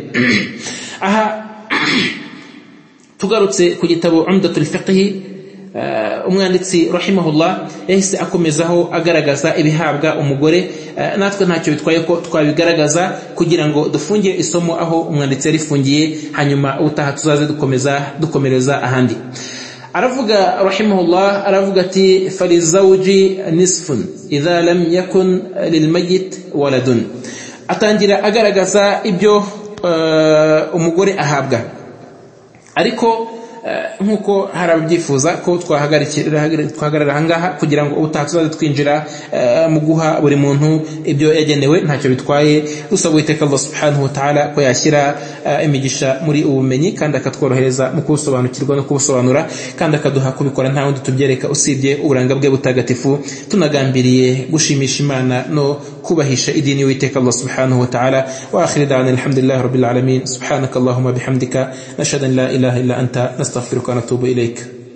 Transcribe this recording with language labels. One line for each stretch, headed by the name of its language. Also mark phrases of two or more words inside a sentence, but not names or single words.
Kinyarwanda: Aha tugarutse ku gitabo Umdatul Fiqh, umwanditsi rahimahullah yahise akomezaho agaragaza ibihabwa umugore, natwe ntacyo bitwaye ko twabigaragaza kugira ngo dufungire isomo aho umwanditsi yarifungiye, hanyuma utaha tuzaze dukomereza ahandi. aravuga rahimahullah, aravuga ati
Arabic: فللزوج نصف إذا لم يكن للميت ولد.
Kinyarwanda: Atangira agaragaza ibyo umugore ahabwa, ariko nkuko harabyifuza ko twahagarara ahangaha kugira ngo utatuzaze twinjira mu guha buri muntu ibyo yagenewe, ntacyo bitwaye. dusaba Uwiteka Allah
Arabic: سبحانه وتعالى
Kinyarwanda: ko yashyira imigisha muri ubumenyi kandi akatworohereza mu kubusobanukirwa no kubusobanura, kandi akaduha kubikora nta wundi tubyereka usibye uburanga bwe butagatifu, tunagambiriye gushimisha Imana no kubahisha idini y'Uwiteka Allah
Arabic: سبحانه وتعالى. وآخر دعوانا الحمد لله رب العالمين. سبحانك اللهم وبحمدك نشهد أن لا إله إلا أنت نستغفرك ونتوب إليك.